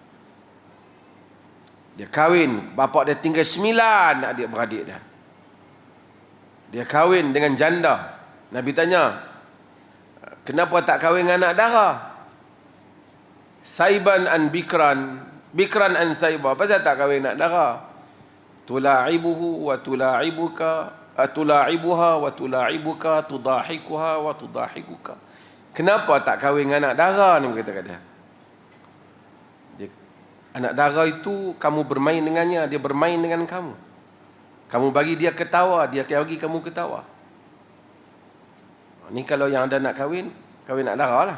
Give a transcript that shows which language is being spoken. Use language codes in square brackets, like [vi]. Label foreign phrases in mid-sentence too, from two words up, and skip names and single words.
[ms] Dia kahwin, bapa dia tinggal 9 adik-beradik dia. Dia kahwin dengan janda. Nabi tanya, kenapa tak kahwin dengan anak dara? [ar] ثيبا أم بكرا أم ثيبا. [ms] Pasal tak kahwin anak dara? [ar] تلاعبه وتلاعبك، تلاعبها وتلاعبك، تضاحكها وتضاحكك. [ms] Kenapa tak kahwin dengan anak dara ni, kata dia. Anak dara itu kamu bermain dengannya, dia bermain dengan kamu. Kamu bagi dia ketawa, dia bagi kamu ketawa. Ni kalau yang ada nak kahwin anak dara lah.